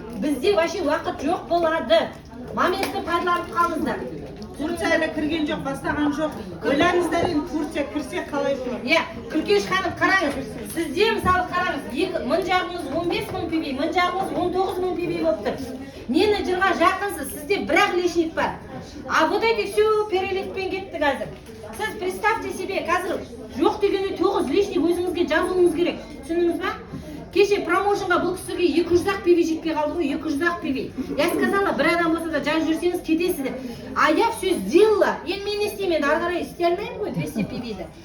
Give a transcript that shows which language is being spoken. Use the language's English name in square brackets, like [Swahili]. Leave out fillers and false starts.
[Kazakh] Бізде [Russian] вообще [Kazakh] уақыт жоқ болады. Моментті пайдаланып қалыңыздар. Турцияға кірген жоқ, бастаған жоқ. Ойлаңыздар енді Турция кірсе қалай болады? Күлкеш ханым, қараңыз. Сізде мысалы қараңыз, мың жағыңыз 15.000 пиби, мың жағыңыз 19.000 пиби болып тұр. Менеджерға жақынсыз, сізде бірақ лишник бар. [Russian] А вот эти все [Kazakh] переливпен кетті қазір. Сіз [Russian] представьте себе, [Kazakh] қазір жоқ дегенде 9 лишник өзіңізге жазуыңыз керек. Түсіндіңіз ба? Кеше промоушенға бұл кісіге 200-ақ пиви жетпей қалды ғой, 200-ақ пиви. [Russian] Я сказала, [Kazakh] бір адам болса да жазып жүрсеңіз кетесіздер. [Russian] А я все сделала. [Kazakh] Енді мен не істеймін, ары қарай істей алмаймын ғой 200 пивиді.